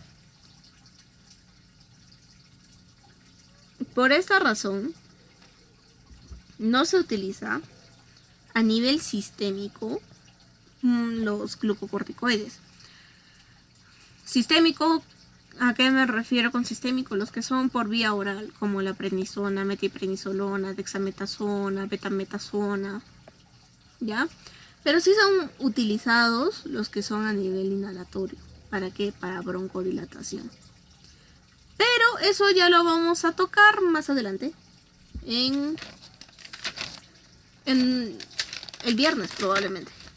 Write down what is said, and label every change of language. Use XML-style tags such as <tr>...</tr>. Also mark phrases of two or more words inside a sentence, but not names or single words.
<es>Por esta razón, no se utiliza a nivel sistémico los glucocorticoides. Sistémico, ¿a qué me refiero con sistémico? Los que son por vía oral, como la prednisona, metilprednisolona, dexametasona, betametasona, ¿ya? Pero sí son utilizados los que son a nivel inhalatorio. ¿Para qué? Para broncodilatación. Pero eso ya lo vamos a tocar más adelante. En el viernes probablemente.</es>